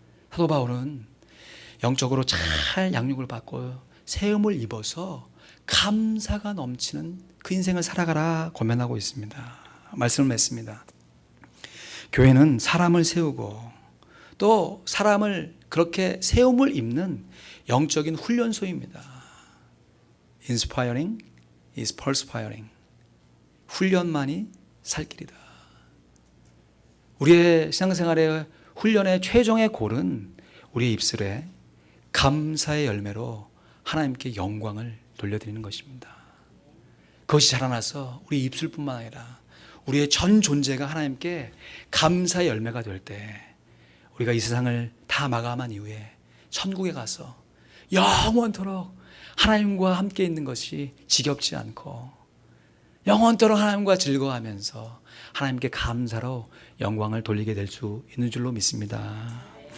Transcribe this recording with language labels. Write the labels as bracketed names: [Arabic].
[Korean] 사도 바울은 영적으로 잘 양육을 받고 세움을 입어서 감사가 넘치는 그 인생을 살아가라 권면하고 있습니다. 말씀을 맺습니다. 교회는 사람을 세우고 또 사람을 그렇게 세움을 입는 영적인 훈련소입니다. [English] Inspiring is perspiring. [Korean] 훈련만이 살 길이다. 우리의 신앙생활의 훈련의 최종의 골은 우리의 입술에 감사의 열매로 하나님께 영광을 돌려드리는 것입니다. 그것이 자라나서 우리 입술뿐만 아니라 우리의 전 존재가 하나님께 감사의 열매가 될 때 우리가 이 세상을 다 마감한 이후에 천국에 가서 영원토록 하나님과 함께 있는 것이 지겹지 않고 영원토록 하나님과 즐거워하면서 하나님께 감사로 영광을 돌리게 될 수 있는 줄로 믿습니다.